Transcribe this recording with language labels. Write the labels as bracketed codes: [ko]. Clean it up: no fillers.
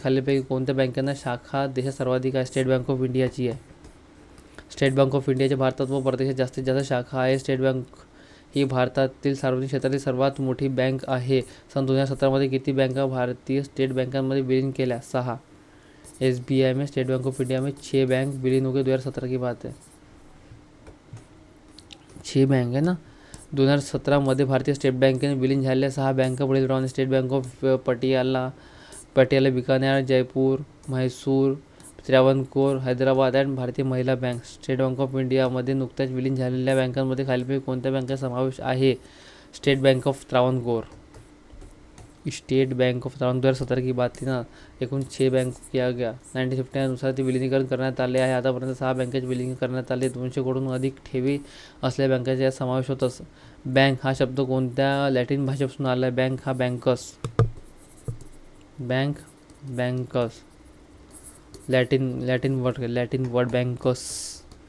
[mr] खालीलपैकी कोणत्या बँकांना शाखा देशात सर्वाधिक आहे? स्टेट बँक ऑफ इंडियाची आहे. स्टेट बँक ऑफ इंडियाच्या भारतात व परदेशात जास्तीत जास्त शाखा आहे. स्टेट बँक ही भारतातील सार्वजनिक क्षेत्रातील सर्वात मोठी बँक आहे. सन 2017 किती बँका भारतीय स्टेट बँकांमध्ये विलीन केल्या? 6. [hi] SBI में, स्टेट बैंक ऑफ इंडिया में 6 बैंक विलीन हो गए. 2017 की बात है. [mr] 6 बँक आहे ना. 2017 भारतीय स्टेट बँकेने विलीन झालेल्या 6 बँका पुढीलप्रमाणे: state bank of Patiala, Bikaner, Jaipur, Mysore, Travancore, Hyderabad and भारतीय महिला बँक. स्टेट बँक ऑफ इंडियामध्ये नुकत्याच विलीन झालेल्या बँकांमध्ये खालीलपैकी कोणत्या बँकेचा समावेश आहे? State bank of Travancore. [hi] State bank of Travancore 2017 की बात थी ना. एकूण 6 बँक किया गया. [mr] 1959 नुसार ते विलिनीकरण करण्यात आले आहे. आतापर्यंत 6 बँकेचे विलीन करण्यात आले. 200 कडून अधिक ठेवी असलेल्या बँकांचा यात समावेश होतच. बँक हा शब्द कोणत्या लॅटिन भाषेपासून आला आहे? बँक हा banks. Banks Latin word banks.